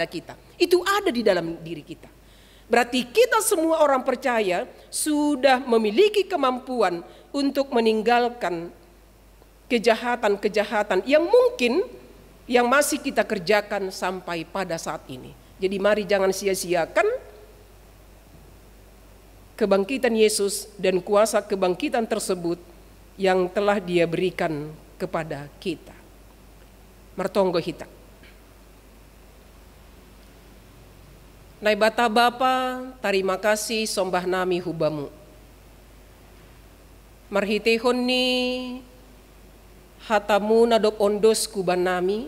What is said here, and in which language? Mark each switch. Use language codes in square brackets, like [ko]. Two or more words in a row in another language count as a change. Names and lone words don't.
[id] Itu ada di dalam diri kita. Berarti kita semua orang percaya sudah memiliki kemampuan untuk meninggalkan kejahatan-kejahatan yang mungkin yang masih kita kerjakan sampai pada saat ini. Jadi mari jangan sia-siakan kebangkitan Yesus dan kuasa kebangkitan tersebut yang telah Dia berikan kepada kita. [smn] Martonggo hita. Nai bata Bapa, [id] terima kasih [smn] sombah nami hubamu. Marhitehon ni hatamu nadop ondos kuban nami.